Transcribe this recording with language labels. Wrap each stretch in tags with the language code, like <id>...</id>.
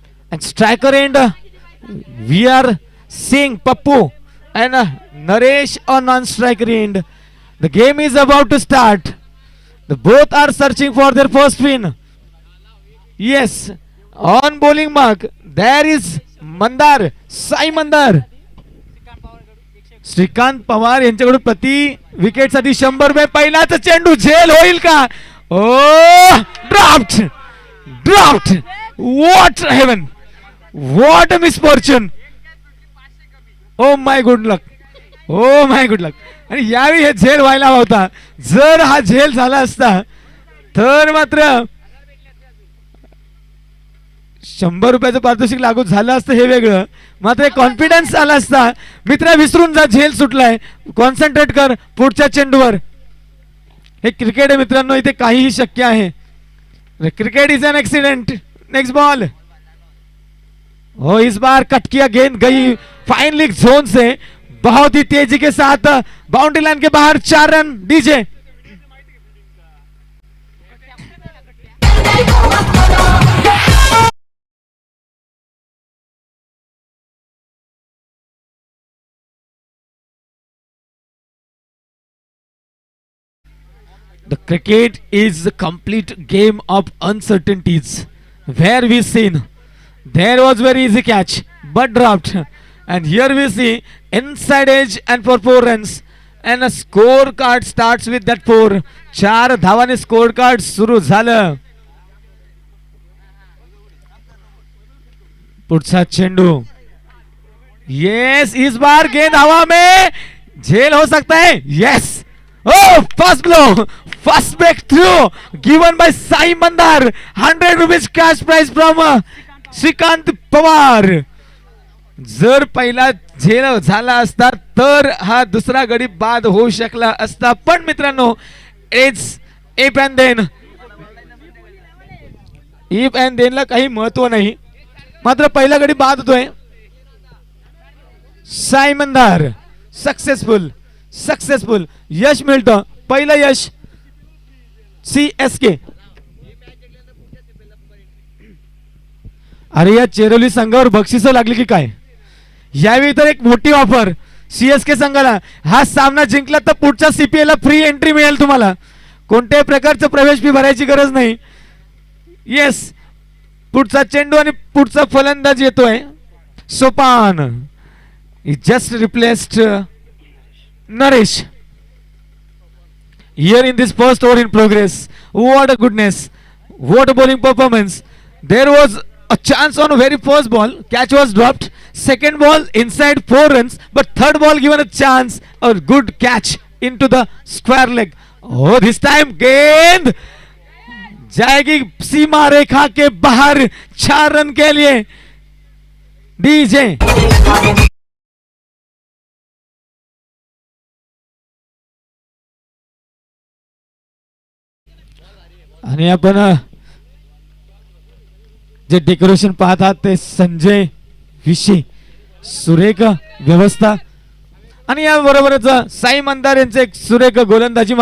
<en>And striker end, we are seeing Pappu and Naresh on non-striker end. The game is about to start. The both are searching for their first win. Yes, on bowling mark, there is Mandar, Sai Mandar.</en> <mr>Shrikant Pawar यांच्याकडून प्रति wicket साठी 100 रुपये. पहिलाच चेंडू झेल होईल का? ओ draft, draft.</mr> <en>What heaven, what a misfortune. Oh my good luck, oh my good luck.</en> <mr>आणि यावेळी हे झेल व्हायला हवा होता. जर हा झेल झाला असता तर मात्र 100 रुपयाचं पारितोषिक लागू झालं असतं हे वेगळं, मात्र कॉन्फिडन्स आला असता. मित्र विसरून जा, झेल सुटलाय, कॉन्सन्ट्रेट कर पुढच्या चेंडूवर. हे क्रिकेट आहे मित्रांनो, इथे काहीही शक्य आहे.</mr> <en>Cricket is an accident. Next ball.</en> <hi>हो, इस बार कट किया, गेंद गई फाइन लीग जोन से बहुत ही तेजी के साथ बाउंड्री लाइन के बाहर. 4 run DJ.</hi> <en>The cricket is a complete game of uncertainties. Where we seen there was very easy catch but dropped, and here we see inside edge and for 4 runs, and a scorecard starts with that 4.</en> <mr>4 धावाने scorecard सुरू झालं. पुढचा चेंडू.</mr> <hi>Yes, इस बार गेंद हवा में, झेल हो सकता है.</hi> <en>Yes. Oh, first blow, first breakthrough given by Sai Mandar. 100 rupees cash prize from Shrikant Pawar.</en> <mr>जर पहिला झेल झाला असता तर हा दुसरा गडी बाद होऊ शकला असता. पण मित्रांनो,</mr> <en>It's if and then. If and देनला</en> <mr>काही महत्व नाही, मात्र पहिला गडी बाद होतोय. साई मंदार सक्सेसफुल, सक्सेसफुल यश मिळतं. पहिलं यश CSK. अरे या चेरोली संघावर बक्षिसं लागली की काय? यावेळी तर एक मोठी ऑफर सीएसके संघाला, हा सामना जिंकला तर पुढच्या CPL ला फ्री एंट्री मिळेल तुम्हाला, कोणत्याही प्रकारचं प्रवेश फी भरायची गरज नाही. येस, पुढचा चेंडू आणि पुढचा फलंदाज येतोय Sopan.</mr> <en>Just replaced Naresh here in this first over in progress. What a goodness, what a bowling performance. There was a chance on very first ball, catch was dropped. Second ball inside 4 runs, but third ball given a chance, a good catch into the square leg. Oh, this time</en> <hi>गेंद जाएगी सीमा रेखा के बाहर 4 run के लिए.</hi> <mr>DJ आणि आपण जे decoration पाहत आहात ते संजय विशी, सुरेख व्यवस्था आणि या बरोबरच साई मंदार यांचे एक सुरेख गोलंदाजी.</mr>